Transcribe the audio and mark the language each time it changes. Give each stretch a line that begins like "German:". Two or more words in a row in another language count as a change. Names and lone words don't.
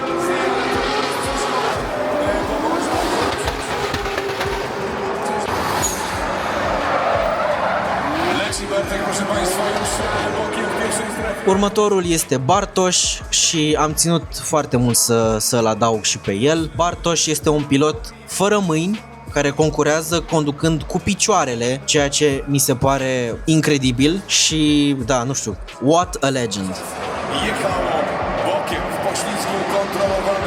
Romanian: Următorul este Bartosz și am ținut foarte mult să-l adaug și pe el. Bartosz este un pilot fără mâini care concurează conducând cu picioarele, ceea ce mi se pare incredibil și da, nu știu,
English: what a legend.
Polish: Jechało bokiem w poślizgu kontrolowanym.